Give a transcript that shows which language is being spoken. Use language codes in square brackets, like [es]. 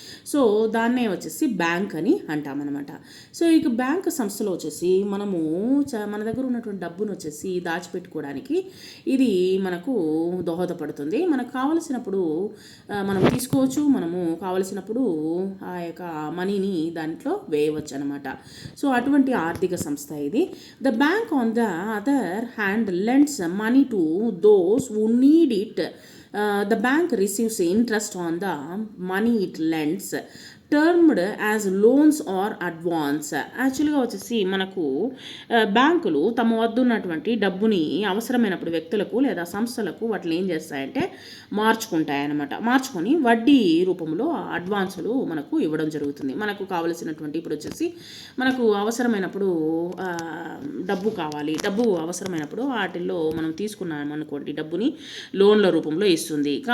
[te] So దాన్నే వచ్చేసి bank అని అంటామన్నమాట. సో ఇక బ్యాంక్ సంస్థలో వచ్చేసి మనము మన దగ్గర ఉన్నటువంటి డబ్బును వచ్చేసి దాచిపెట్టుకోవడానికి ఇది మనకు దోహదపడుతుంది. మనకు కావలసినప్పుడు మనం తీసుకోవచ్చు, మనము కావలసినప్పుడు ఆ యొక్క మనీని దాంట్లో వేయవచ్చు అనమాట. సో అటువంటి ఆర్థిక సంస్థ ఇది. [en] The bank on the other hand lends money to those who need it. The bank receives interest on the money it lends, termed as loans or advance. [te] యాక్చువల్గా వచ్చేసి మనకు బ్యాంకులు తమ వద్ద ఉన్నటువంటి డబ్బుని అవసరమైనప్పుడు వ్యక్తులకు లేదా సంస్థలకు వాటిని ఏం చేస్తాయంటే మార్చుకుంటాయన్నమాట. మార్చుకొని వడ్డీ రూపంలో అడ్వాన్సులు మనకు ఇవ్వడం జరుగుతుంది. మనకు కావలసినటువంటి ఇప్పుడు వచ్చేసి మనకు అవసరమైనప్పుడు డబ్బు కావాలి, డబ్బు అవసరమైనప్పుడు వాటిల్లో మనం తీసుకున్నాం అనుకోండి, డబ్బుని లోన్ల రూపంలో ఇస్తుంది.